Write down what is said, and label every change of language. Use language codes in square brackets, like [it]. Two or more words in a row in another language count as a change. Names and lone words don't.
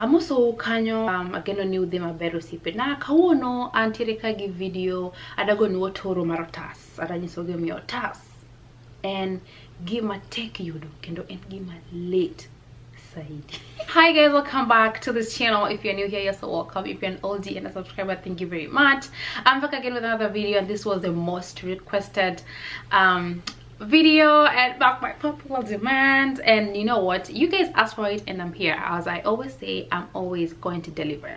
[luo] Amoso kanyo ageno ni udhi maber osiepe na kawuono antiere ka gi video adago ni otoro mar otas adanyiso gi miyo otas en gima tek yudo kendo en gima late saidi. [en] Hi guys, welcome back to this channel. If you're new here, you're so welcome. If you're an oldie and a subscriber, thank you very much. I'm back again with another video, and this was the most requested video and back by popular demand. And you know what, you guys asked for it and I'm here. As I always say, I'm always going to deliver.